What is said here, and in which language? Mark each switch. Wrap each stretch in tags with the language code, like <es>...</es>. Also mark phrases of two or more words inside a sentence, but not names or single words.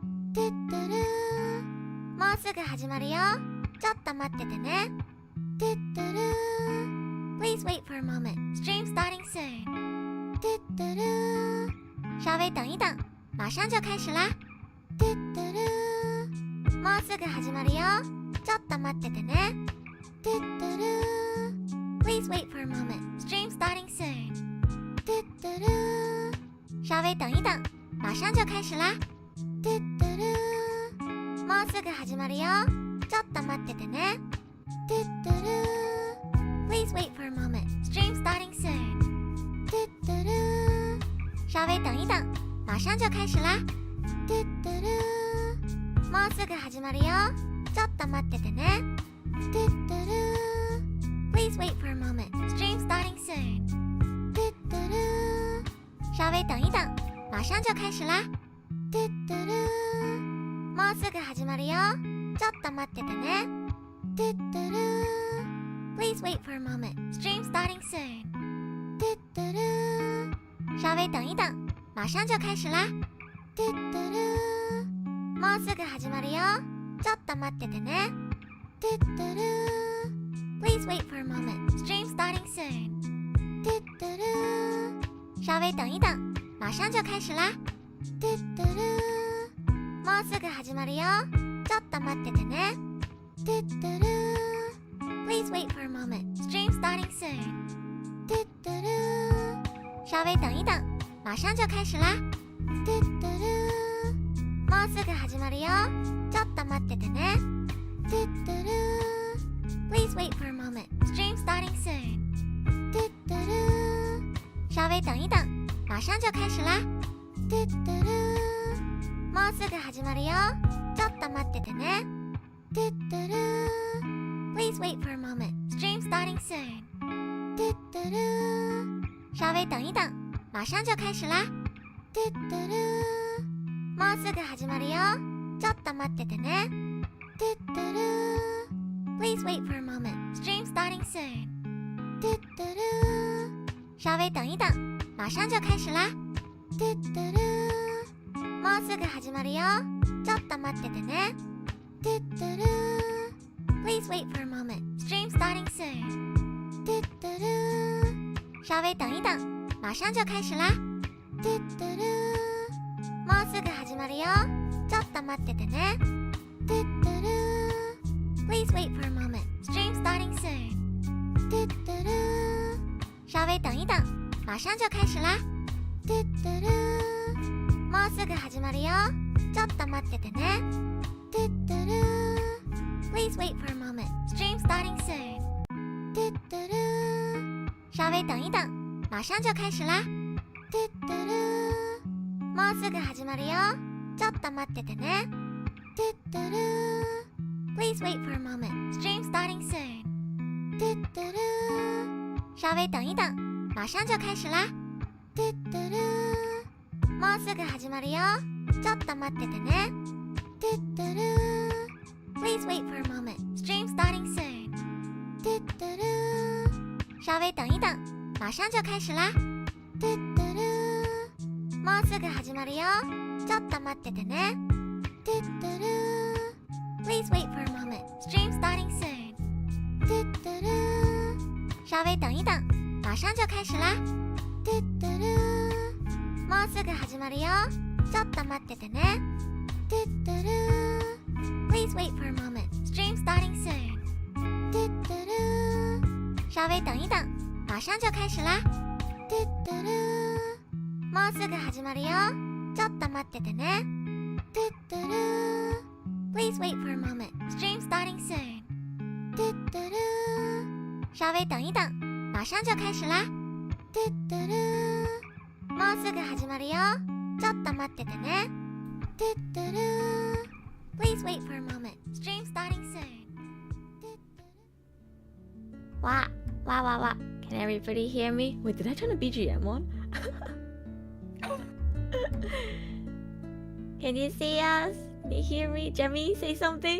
<ja>トゥットゥルーもうすぐ始まるよ。ちょっと待っててね。トゥットゥルー</ja> <en>Please wait for a moment. Stream starting soon.</en> <zh>トゥットゥルー稍微等一等，马上就开始啦。</zh> <ja>トゥットゥルーもうすぐ始まるよ。ちょっと待っててね。トゥットゥルー</ja> <en>Please wait for a moment. Stream starting soon.</en> <zh>トゥットゥルー稍微等一等，马上就开始啦。</zh> <ja>トゥットゥルーもうすぐ始まるよ。ちょっと待っててね。トゥットゥルー</ja> <en>Please wait for a moment. Stream starting soon.</en> <zh>トゥットゥルー稍微等一等，马上就开始啦。</zh> <ja>トゥットゥルーもうすぐ始まるよ。ちょっと待っててね。トゥットゥルー</ja> <en>Please wait for a moment. Stream starting soon.</en> <zh>トゥットゥルー稍微等一等，马上就开始啦。</zh> <ja>トゥットゥルーもうすぐ始まるよ。ちょっと待っててね。トゥットゥルー</ja> <en>Please wait for a moment. Stream starting soon.</en> <zh>トゥットゥルー稍微等一等，马上就开始啦。</zh> <ja>トゥットゥルーもうすぐ始まるよ。ちょっと待っててね。トゥットゥルー</ja> <en>Please wait for a moment. Stream starting soon.</en> <zh>トゥットゥルー稍微等一等，马上就开始啦。</zh> <ja>トゥットゥルーもうすぐ始まるよ。ちょっと待っててね。トゥットゥルー</ja> <en>Please wait for a moment. Stream starting soon.</en> <zh>トゥットゥルー稍微等一等，马上就开始啦。</zh> <ja>トゥットゥルーもうすぐ始まるよ。ちょっと待っててね。トゥットゥルー</ja> <en>Please wait for a moment. Stream starting soon.</en> <zh>トゥットゥルー稍微等一等，马上就开始啦。</zh> <ja>トゥットゥルーもうすぐ始まるよ。ちょっと待っててね。トゥットゥルー</ja> <en>Please wait for a moment. Stream starting soon.</en> <zh>トゥットゥルー稍微等一等，马上就开始啦。</zh> <ja>トゥットゥルーもうすぐ始まるよ。ちょっと待っててね。トゥットゥルー</ja> <en>Please wait for a moment. Stream starting soon.</en> <zh>トゥットゥルー稍微等一等，马上就开始啦。</zh> <ja>トゥットゥルーもうすぐ始まるよ。ちょっと待っててね。トゥットゥルー</ja> <en>Please wait for a moment. Stream starting soon.</en> <zh>トゥットゥルー稍微等一等，马上就开始啦。</zh> <ja>トゥットゥルーもうすぐ始まるよ。ちょっと待っててね。トゥットゥルー</ja> <en>Please wait for a moment. Stream starting soon.</en> <zh>トゥットゥルー稍微等一等，马上就开始啦。</zh> <ja>トゥットゥルーもうすぐ始まるよ。ちょっと待っててね。トゥットゥルー</ja> <en>Please wait for a moment. Stream starting soon.</en> <zh>トゥットゥルー稍微等一等，马上就开始啦。</zh> <ja>トゥットゥルーもうすぐ始まるよ。ちょっと待っててね。トゥットゥルー</ja> <en>Please wait for a moment. Stream starting soon.</en> <zh>トゥットゥルー稍微等一等，马上就开始啦。</zh> <ja>トゥットゥルーもうすぐ始まるよ。ちょっと待っててね。トゥットゥルー</ja> <en>Please wait for a moment. Stream starting soon.</en> <zh>トゥットゥルー稍微等一等，马上就开始啦。</zh> <ja>トゥットゥルーもうすぐ始まるよ。ちょっと待っててね。トゥットゥルー</ja> <en>Please wait for a moment. Stream starting soon.</en> <zh>トゥットゥルー稍微等一等，马上就开始啦。</zh> <ja>トゥットゥルーもうすぐ始まるよ。ちょっと待っててね。トゥットゥルー</ja> <en>Please wait for a moment. Stream starting soon.</en> <zh>トゥットゥルー稍微等一等，马上就开始啦。</zh> <ja>トゥットゥルーもうすぐ始まるよ。ちょっと待っててね。トゥットゥルー</ja> <en>Please wait for a moment. Stream starting soon.</en> <zh>トゥットゥルー稍微等一等，马上就开始啦。</zh> <ja>トゥットゥルーもうすぐ始まるよ。ちょっと待っててね。トゥットゥルー</ja> <en>Please wait for a moment. Stream starting soon. わ、わわわ。Can everybody hear me? Wait, did I turn the BGM on? Can you see us? Can you hear me? Jemi, say something.</en>